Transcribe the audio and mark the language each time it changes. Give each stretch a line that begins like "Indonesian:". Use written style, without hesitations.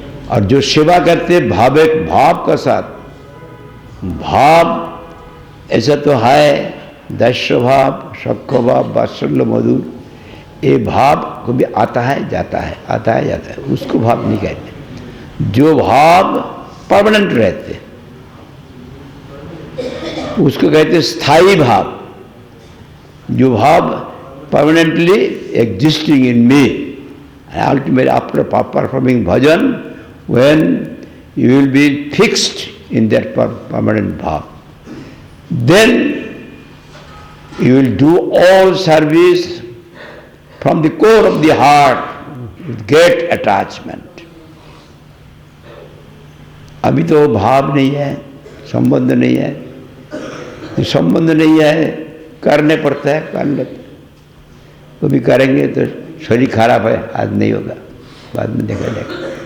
Hindi: और जो सेवा करते भाव का साथ, भाव ऐसा तो है दैश्य भाव, सख्य भाव, वात्सल्य मधुर, ये भाव को भी आता है जाता है, आता है जाता है, उसको भाव नहीं कहते। जो भाव परमानेंट रहते उसको कहते स्थायी भाव।
English: जो भाव permanently existing in me, and ultimately after performing bhajan, when you will be fixed in that permanent bhav, then you will do all service from the core of the heart get attachment.
Hindi: अभी तो भाव नहीं है, संबंध नहीं है, तो संबंध नहीं है करने पड़ता है, कर लेते। कभी करेंगे तो शरीर खराब है, आज नहीं होगा, बाद में देखा जाएगा।